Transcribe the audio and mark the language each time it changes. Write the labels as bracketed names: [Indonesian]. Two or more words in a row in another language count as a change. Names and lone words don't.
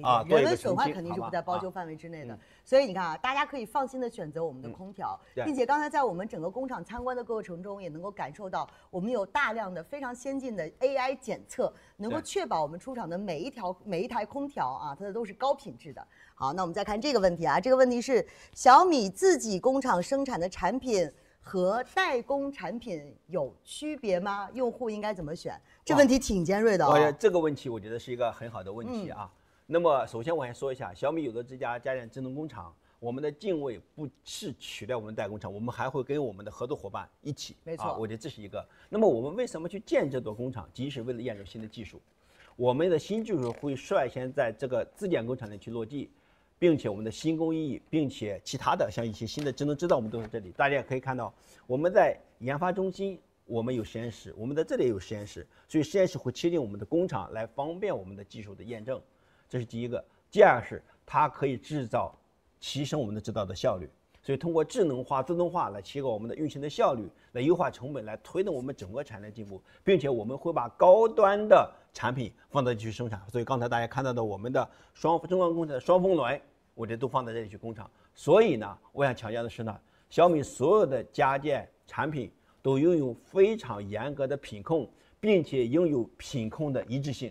[Chinese] 人為損害肯定是不在保修範圍之內的。所以你看大家可以放心的選擇我們的空調，并且剛才在我們整個工廠參觀的過程中，也能夠感受到我們有大量的非常先進的 AI 檢測，能夠確保我們出廠的每一台空調它的都是高品質的。好，那我們再看這個問題這個問題是小米自己工廠生產的產品和代工產品有區別嗎？用戶應該怎麼選？這問題挺尖銳的這個問題我覺得是一個很好的問題那麼首先我先說一下，小米有的這家家電智能工廠，我們的定位不是取代我們的代工厂，我們還會跟我們的合作夥伴一起。沒錯，我覺得這是一個。那麼我們為什麼去建這座工厂？即是為了驗證新的技術。我們的新技術會率先在這個自建工厂内去落地，并且我们的新工艺，并且其他的像一些新的智能制造，我们都在这里。大家也可以看到，我们在研发中心，我们有实验室，我们在这里也有实验室，所以实验室会切进我们的工厂，来方便我们的技术的验证。这是第一个。第二是它可以提升我们的制造的效率，所以通过智能化、自动化来提高我们的运行的效率，来优化成本，来推动我们整個產業進步，並且我們會把高端的產品放到這裡去生產。所以剛才大家看到的我們的中央工廠的雙風輪，我覺得都放在這裡去工廠。所以呢，我想強調的是呢，小米所有的家電產品都擁有非常嚴格的品控，並且擁有品控的一致性。